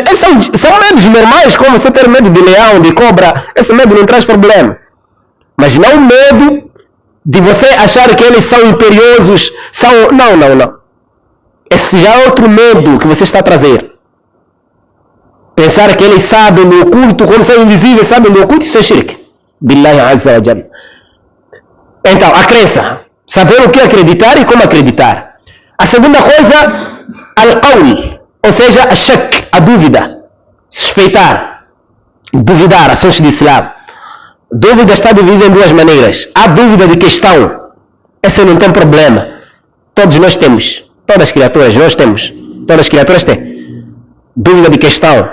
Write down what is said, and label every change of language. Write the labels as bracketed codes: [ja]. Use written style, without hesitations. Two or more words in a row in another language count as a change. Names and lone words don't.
[pt] São medos normais, como você ter medo de leão, de cobra, esse medo não traz problema. Mas não medo de você achar que eles são imperiosos, são... Não. Esse já é outro medo que você está a trazer. Pensar que eles sabem do oculto, quando são invisíveis, sabem do oculto, isso é shirk. [ar] بالله عز وجل. [pt] Então, a crença. Saber o que acreditar e como acreditar. A segunda coisa, al-qawl. Ou seja, a shak, a dúvida. Suspeitar. Duvidar, assuntos de Islã. Dúvida está dividida em duas maneiras. Há dúvida de questão. Essa não tem problema. Todos nós temos. Todas as criaturas nós temos. Todas as criaturas têm. Dúvida de questão.